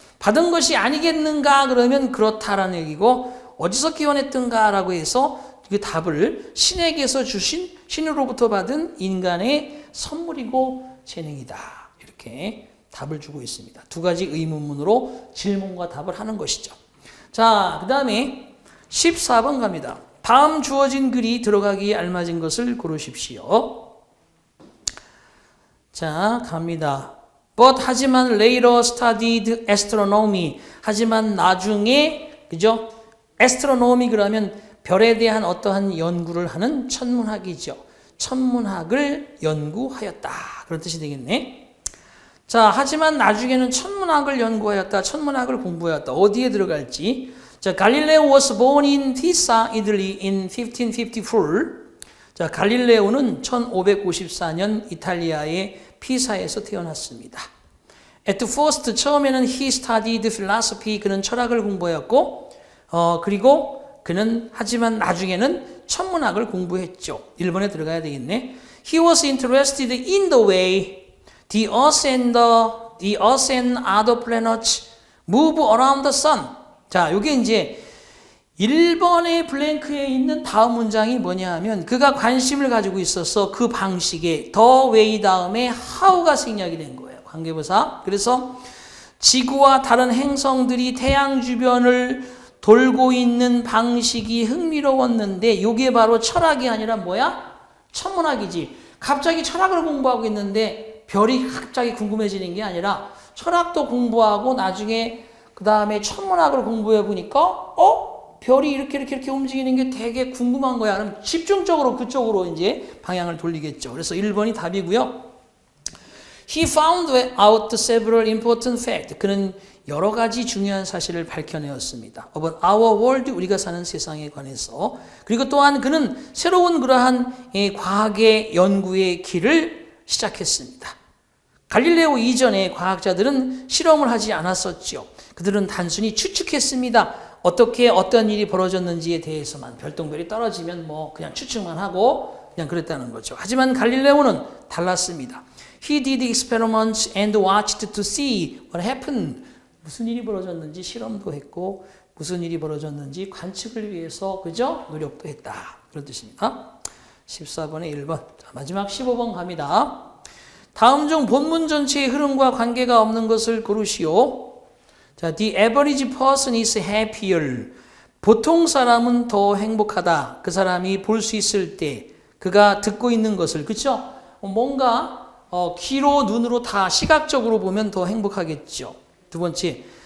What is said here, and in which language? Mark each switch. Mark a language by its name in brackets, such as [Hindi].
[Korean] 받은 것이 아니겠는가 그러면 그렇다라는 얘기고 어디서 기원했던가라고 해서 그 답을 신에게서 주신 신으로부터 받은 인간의 선물이고 재능이다. 이렇게 답을 주고 있습니다. 두 가지 의문문으로 질문과 답을 하는 것이죠. 자, 그 다음에 14번 갑니다. 다음 주어진 글이 들어가기에 알맞은 것을 고르십시오. 자, 갑니다. [English] But [Korean] 하지만 [English] later studied astronomy. [Korean] 하지만 나중에 그죠? astronomy 그러면 별에 대한 어떠한 연구를 하는 천문학이죠. 천문학을 연구하였다. 그런 뜻이 되겠네. 자, 하지만 나중에는 천문학을 연구하였다. 천문학을 공부하였다. 어디에 들어갈지. [English] 자, 갈릴레오 was born in Pisa, Italy in 1554. [Korean] 자, 갈릴레오는 1554년 이탈리아의 피사에서 태어났습니다. [English] At first, [Korean] 처음에는 [English] he studied philosophy. [Korean] 그는 철학을 공부했고, 그리고 그는 하지만 나중에는 천문학을 공부했죠. 1번에 들어가야 되겠네. [English] He was interested in the way the earth and other planets move around the sun. [Korean] 자, 요게 이제 1번의 블랭크에 있는 다음 문장이 뭐냐 하면 그가 관심을 가지고 있어서 그 방식에 the way 다음에 how가 생략이 된 거예요. 관계부사. 그래서 지구와 다른 행성들이 태양 주변을 돌고 있는 방식이 흥미로웠는데 요게 바로 철학이 아니라 뭐야? 천문학이지. 갑자기 철학을 공부하고 있는데 별이 갑자기 궁금해지는 게 아니라 철학도 공부하고 나중에 그 다음에 천문학을 공부해 보니까 별이 이렇게 움직이는 게 되게 궁금한 거야. 그럼 집중적으로 그쪽으로 이제 방향을 돌리겠죠. 그래서 1번이 답이고요. [English] He found out several important facts. [Korean] 그는 여러 가지 중요한 사실을 밝혀내었습니다. [English] About our world, [Korean] 우리가 사는 세상에 관해서. 그리고 또한 그는 새로운 그러한 과학의 연구의 길을 시작했습니다. 갈릴레오 이전에 과학자들은 실험을 하지 않았었죠. 그들은 단순히 추측했습니다. 어떻게 어떤 일이 벌어졌는지에 대해서만 별똥별이 떨어지면 그냥 추측만 하고 그냥 그랬다는 거죠. 하지만 갈릴레오는 달랐습니다. [English] He did experiments and watched to see what happened. [Korean] 무슨 일이 벌어졌는지 실험도 했고 무슨 일이 벌어졌는지 관측을 위해서 그죠? 노력도 했다. 그런 뜻입니다. 14번에 1번. 자, 마지막 15번 갑니다. 다음 중 본문 전체의 흐름과 관계가 없는 것을 고르시오. [English] 자, the average person is happier. [Korean] 보통 사람은 더 행복하다. 그 사람이 볼 수 있을 때 그가 듣고 있는 것을 그렇죠? 뭔가 귀로 눈으로 다 시각적으로 보면 더 행복하겠죠. 두 번째.